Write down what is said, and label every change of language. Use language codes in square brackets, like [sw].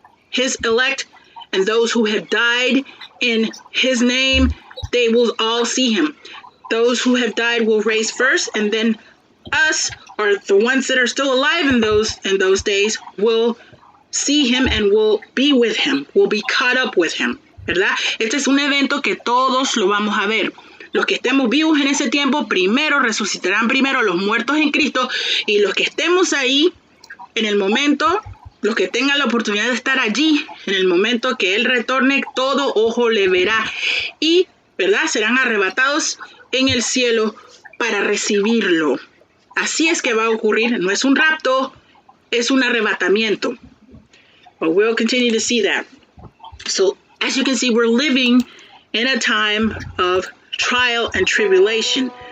[en] His elect and those who have died in his name, they will all see him. Those who have died will raise first, and then us, or the ones that are still alive in those days, will see him and will be with him, will be caught up with him, [es] ¿verdad? Este es un evento que todos lo vamos a ver. Los que estemos vivos en ese tiempo, primero resucitarán primero los muertos en Cristo, y los que estemos ahí en el momento, los que tengan la oportunidad de estar allí, en el momento que Él retorne, todo ojo le verá, y, ¿verdad?, serán arrebatados en el cielo para recibirlo. Así es que va a ocurrir, no es un rapto, es un arrebatamiento. [en] But we'll continue to see that. So, as you can see, we're living in a time of trial and tribulation.